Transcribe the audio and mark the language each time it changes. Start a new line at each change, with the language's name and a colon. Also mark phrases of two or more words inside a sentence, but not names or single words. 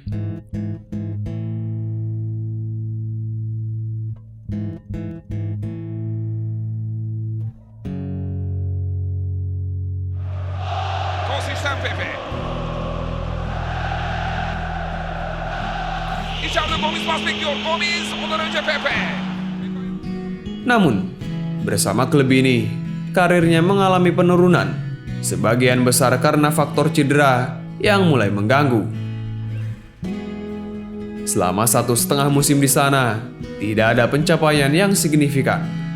Indonesian: Konsisten Pepe.
Turkish: İçeride Gomis pas bekliyor. Gomis ondan önce Pepe.
Indonesian: Namun, bersama klub ini, karirnya mengalami penurunan. Sebagian besar karena faktor cedera yang mulai mengganggu. Selama 1,5 musim di sana, tidak ada pencapaian yang signifikan.